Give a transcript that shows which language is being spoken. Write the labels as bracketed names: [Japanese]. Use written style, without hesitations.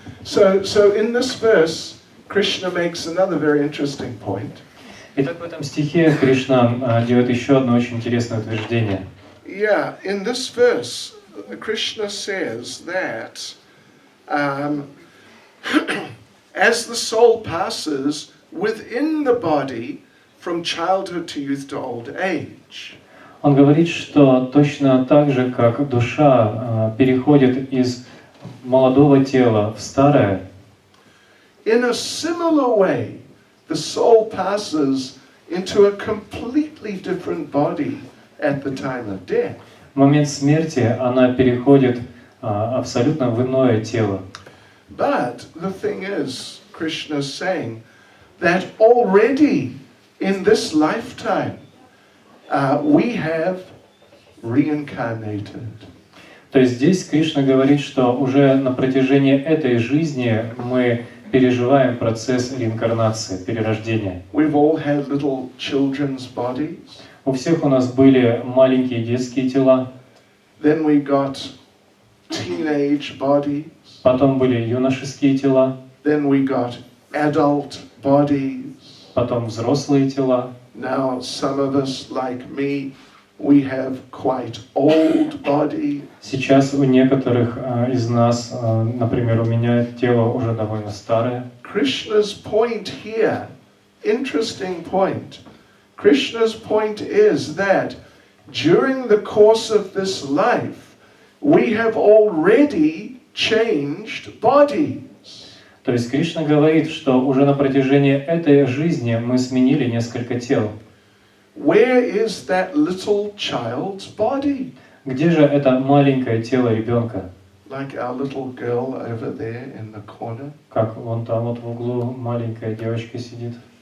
[English] So in this verse, Krishna makes another very interesting point. [Russian] Итак, в этом стихе Кришна делает еще одно очень интересное утверждение. [English] Yeah, in this verse, Krishna says that as the soul passes within the body from childhood to youth to old age, [Russian] Он говорит, что точно так же, как душа переходит из молодого тела в старое, [English] in a similar way, the soul passes into a completely different body at the time of death. [Russian] в момент смерти она переходит абсолютно в иное тело. [English] But the thing is, Krishna is saying that already in this lifetime, we have reincarnated. [Russian] То есть здесь Кришна говорит, что уже на протяжении этой жизни мы переживаем процесс реинкарнации, перерождения. [English] We've all had little children's bodies. [Russian] У всех у нас были маленькие детские тела, [English] Then we got teenage bodies. [Russian] потом были юношеские тела, [English] Then we got adult bodies. [Russian] потом взрослые тела. [English] Now, some of us, like me, we have quite old bodies. [Russian] Сейчас у некоторых из нас, например, у меня тело уже довольно старое. [English] Krishna's point here, interesting point. Krishna's point is that during the course of this life, we have already changed bodies. [Russian] То есть Кришна говорит, что уже на протяжении этой жизни мы сменили несколько тел. [English] Where is that little child's body? [Russian] Где же это маленькое тело ребенка? [English] Like our little girl over there in the corner. [Russian] Как вон там вот в углу маленькая девочка сидит.